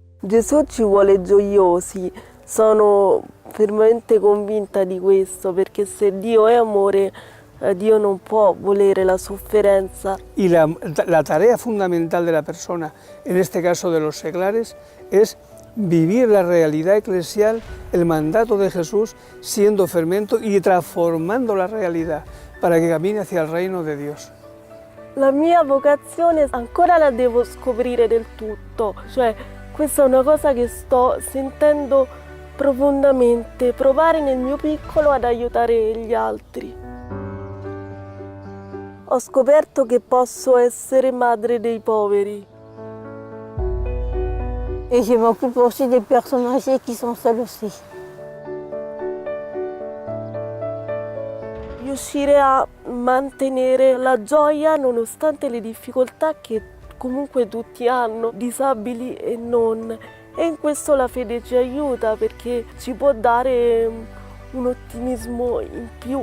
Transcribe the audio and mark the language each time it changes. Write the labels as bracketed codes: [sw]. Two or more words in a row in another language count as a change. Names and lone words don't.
[it] Gesù ci vuole gioiosi, sono fermamente convinta di questo, perché se Dio è amore, Dio non può volere la sofferenza. [es] Y la tarea fundamental de la persona, en este caso de los seglares, es vivir la realidad eclesial, el mandato de Jesús, siendo fermento y trasformando la realidad para que camine hacia el reino de Dios. [it] La mia vocazione ancora la devo scoprire del tutto, cioè questa è una cosa che sto sentendo profondamente, provare nel mio piccolo ad aiutare gli altri. Ho scoperto che posso essere madre dei poveri. [fr] Et je m'occupe aussi des personnes âgées qui sont seules aussi. [it] Riuscire a mantenere la gioia nonostante le difficoltà che comunque tutti hanno, disabili e non. E in questo la fede ci aiuta perché ci può dare un ottimismo in più.